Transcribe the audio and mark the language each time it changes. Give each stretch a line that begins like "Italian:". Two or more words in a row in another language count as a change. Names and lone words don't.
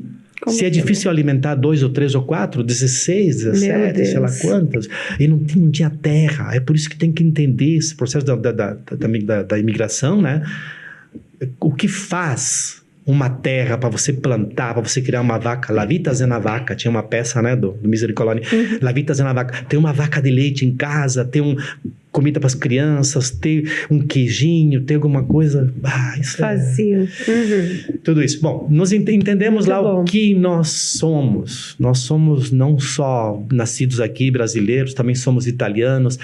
Portuguese: Se é difícil alimentar 2 ou 3 ou 4, 16, 17, sei lá quantas, e não tinha terra. É por isso que tem que entender esse processo da imigração, né? O que faz uma terra para você plantar, para você criar uma vaca?
Venetian: La vita zena vaca,
Portuguese: tinha uma peça, né, do Misericórdia.
Venetian: La vita zena vaca.
Portuguese: Tem uma vaca de leite em casa, tem comida para as crianças, ter um queijinho, ter alguma coisa. Isso fazia. Tudo isso. Bom, nós entendemos muito lá bom. O que nós somos. Nós somos não só nascidos aqui, brasileiros, também somos italianos.